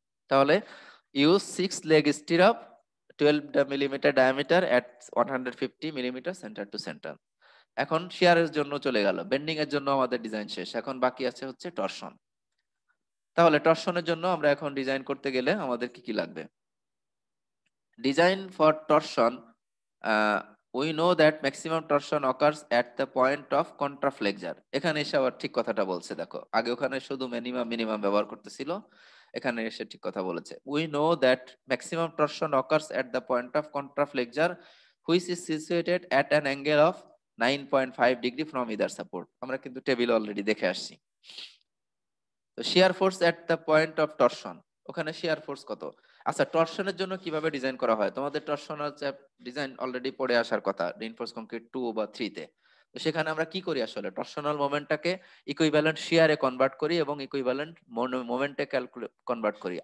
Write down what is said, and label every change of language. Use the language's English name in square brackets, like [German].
[Bangla] তাহলে use 6 leg stirrup 12 millimetre diameter এট 150 millimetre centre two centre. এখন শিয়ারের জন্য চলে গেল, বেন্ডিং এর জন্য আমাদের ডিজাইন শেষ, এখন বাকি আছে হচ্ছে টরশন। তাহলে টরশনের জন্য আমরা এখন ডিজাইন করতে গেলে আমাদের কি কি লাগবে? [English] Design for torsion, we know that maximum torsion occurs at the point of contraflexure. [Bangla] এখানে এসে আবার ঠিক কথাটা বলছে, দেখো আগে ওখানে শুধু মিনিমাম মিনিমাম ব্যবহার করতেছিল, এখানে এসে ঠিক কথা বলেছে। [English] We know that maximum torsion occurs at the point of contraflexure which is situated at an angle of 9.5 degree from either support. [Bangla] আমরা কিন্তু টেবিল অলরেডি দেখে আসছি। তো shear force at the point of torsion, ওখানে shear force কত? আচ্ছা, টরশনের জন্য কিভাবে ডিজাইন করা হয়? তোমাদের টরশনাল ডিজাইন অলরেডি পড়ে আসার কথা রিইনফোর্স কংক্রিট 2 বা 3 তে। তো সেখানে আমরা কি করি আসলে? টরশনাল মোমেন্টটাকে ইকুইভ্যালেন্ট শিয়ারে কনভার্ট করি এবং ইকুইভ্যালেন্ট মোমেন্টে কনভার্ট করি।